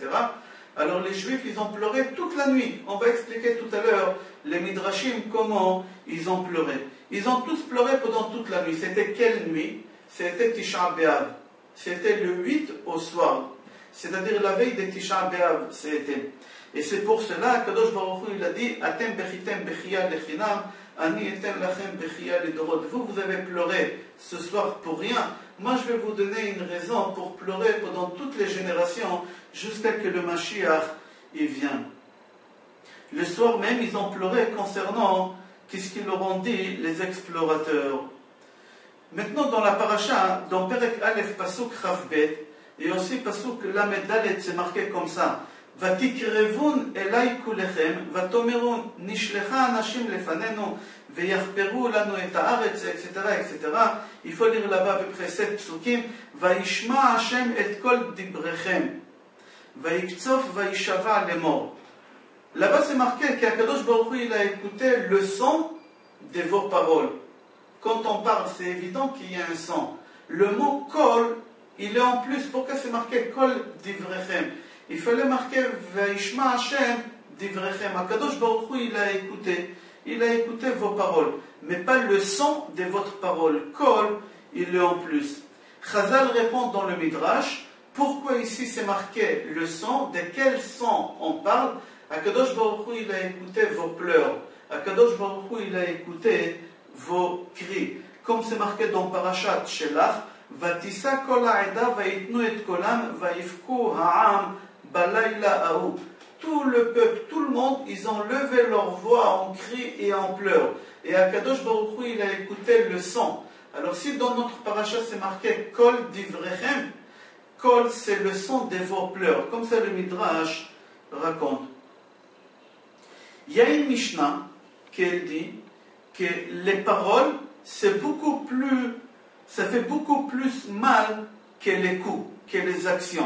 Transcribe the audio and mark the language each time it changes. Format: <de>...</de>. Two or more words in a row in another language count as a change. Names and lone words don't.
<fr>Alors les Juifs, ils ont pleuré toute la nuit. On va expliquer tout à l'heure, les Midrashim, comment ils ont pleuré. Ils ont tous pleuré pendant toute la nuit. C'était quelle nuit? C'était</fr> <he>תשעה באב.</he> <fr>C'était le 8 au soir. C'est-à-dire la veille de</fr> <he>תשעה באב,</he> <fr>c'était. Et c'est pour cela que</fr> <he>קדוש ברוך הוא,</he> <fr>il a dit</fr> <he>אתם בכיתם בכיה לחינם אני אתן לכם בכיה לדורות.</he> <fr>Vous avez pleuré ce soir pour rien. Moi, je vais vous donner une raison pour pleurer pendant toutes les générations jusqu'à ce que le Mashiach y vienne. Le soir même, ils ont pleuré concernant qu'est-ce qu'ils leur ont dit les explorateurs. Maintenant, dans la paracha, dans</fr> <he>פרק אלף פסוק כ״ב,</he> <fr>et aussi</fr> <he>פסוק ל״ד,</he> <fr>c'est marqué comme ça.</fr> <he>ותקרבון אלי כלכם ותאמרו נשלחה אנשים לפנינו ויחפרו לנו את הארץ, etc., etc.</he> <fr>Il faut lire là-bas à peu près 7 psukim.</fr> <he>וישמע ה' את קול דבריכם ויקצף וישבע לאמר.</he> <fr>Là-bas c'est marqué qu'</fr> <he>הקדוש ברוך הוא</he> <fr>il a écouté le son de vos paroles. Quand on parle, c'est évident qu'il y a un son. Le mot kol, il est en plus. Pourquoi c'est marqué</fr> <he>קול דבריכם?</he> <fr>Il fallait marquer</fr> <he>וישמע ה' דבריכם. הקדוש ברוך הוא,</he> <fr>il a écouté vos paroles, mais pas le son de votre parole. Kol, il est en plus. Chazal répond dans le Midrash, pourquoi ici c'est marqué le son? De quel son on parle?</fr> <he>הקדוש ברוך הוא,</he> <fr>il a écouté vos pleurs.</fr> <he>הקדוש ברוך הוא,</he> <fr>il a écouté vos cris. Comme c'est marqué dans</fr> <he>פרשת שלח, ותשא כל העדה ויתנו את קולם ויבכו העם בלילה ההוא.</he> <fr>Tout le peuple, tout le monde, ils ont levé leur voix en cri et en pleurs. Et</fr> <he>הקדוש ברוך הוא,</he> <fr>il a écouté le son. Alors si dans notre parasha c'est marqué</fr> <he>קול דבריכם,</he> <fr>kol c'est le son de vos pleurs. Comme ça le Midrash raconte. Il y a une Mishnah qui dit que les paroles, ça fait beaucoup plus mal que les coups, que les actions.</fr>